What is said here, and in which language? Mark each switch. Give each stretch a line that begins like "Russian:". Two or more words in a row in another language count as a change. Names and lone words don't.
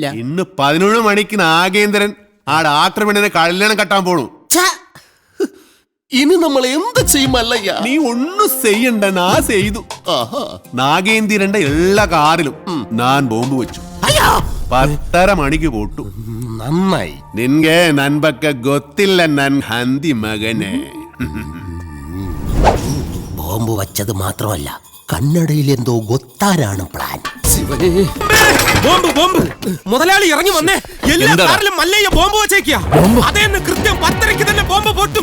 Malayalam: ഇന്ന് 11 മണിക്ക് നാഗേന്ദ്രൻ ആ ഡാക്ടർ പെണ്ണിനെ കല്യാണം കെട്ടാൻ പോണു. ഇനി നമ്മൾ എന്ത് ചെയ്യുമല്ലയ്യ? നീ ഒന്നും ചെയ്യണ്ട, ഞാൻ ചെയ്തു. നാഗേന്ദ്രന്റെ എല്ലാ കാറിലും ഞാൻ ബോംബ് വെച്ചു. 10:30 മണിക്ക് പോട്ടു. നന്നായി.
Kannada: നിൻಗೆ ನನ್ ಬಗ್ಗೆ ಗೊತ್ತಿಲ್ಲ ನನ್ ಹಂದಿ മകനെ.
Malayalam: ബോംബ് വച്ചത് മാത്രമല്ല, കണ്ണടയിൽ എന്തോ ഗൊത്താനാണ് പ്ലാൻ. ബോംബ് ബോംബ് മുതലാളി ഇറങ്ങി വന്നേ. എല്ലാ കാറിലും മല്ലയ്യ ബോംബ് വെച്ചേക്കാ. അതേന്ന് കൃത്യം 10:30 തന്നെ ബോംബ് പൊട്ടും.